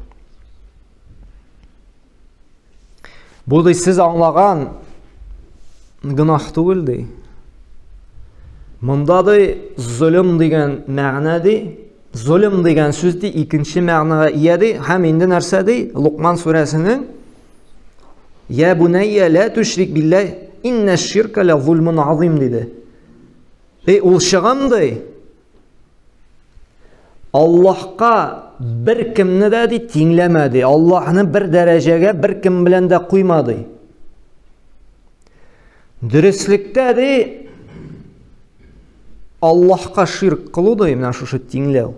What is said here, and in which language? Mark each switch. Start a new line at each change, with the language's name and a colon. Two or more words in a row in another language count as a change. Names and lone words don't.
Tatar: Бу ди сез аңлаган гынах түгел ди. Монда ди zulm дигән мәгънә ди, zulm дигән сүз ди икенче мәгънәгә ия ди. Һәм инде нәрсә ди? Лукман сүрәсенең
Arabic: "يا بني لا تشرك بالله إن الشرك لظلم عظيم" диде.
Tatar: Ул шыгым ди. Аллаһка бер кемне дә ди тиңләмәде. Аллаһны бер дәрәҗәгә бер кем белән дә куймады. Дөреслектә ди Аллаһка ширк кылу ди, менә шушы тиңләү.